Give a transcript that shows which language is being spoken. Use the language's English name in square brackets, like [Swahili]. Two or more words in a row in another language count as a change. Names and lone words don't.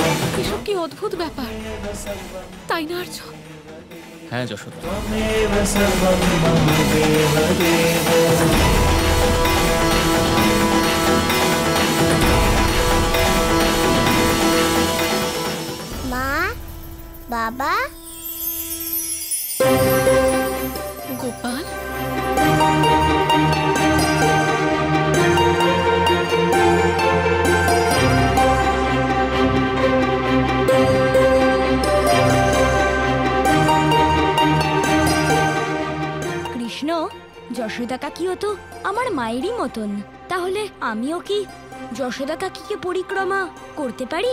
[Bangla] এসব কি অদ্ভুত ব্যাপার, তাই না আর্য? হ্যাঁ যশোদা, [Sanskrit] त्वमेव सर्वं मम देवदेव। [Bangla] মা, বাবা, গোপাল, কৃষ্ণ, যশোদা কাকিও তো আমার মায়েরই মতন, তাহলে আমিও কি যশোদা কাকিকে পরিক্রমা করতে পারি?